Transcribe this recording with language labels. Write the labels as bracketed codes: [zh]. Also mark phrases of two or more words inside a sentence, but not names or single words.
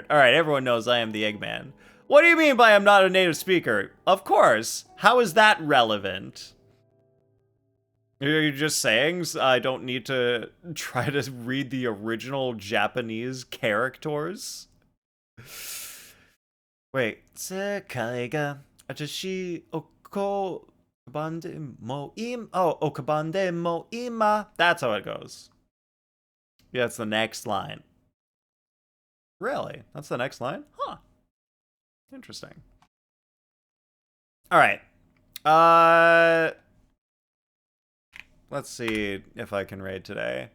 [en] All right, everyone knows I am the Eggman. What do you mean by I'm not a native speaker? Of course. How is that relevant? Are you just saying I don't need to try to read the original Japanese characters? Wait. [ja] 世界があたしを拒んでも今. Oh, おかばんでもいま. [en] That's how it goes. Yeah, it's the next line. Really? That's the next line? Huh. Interesting. All right. Let's see if I can raid today.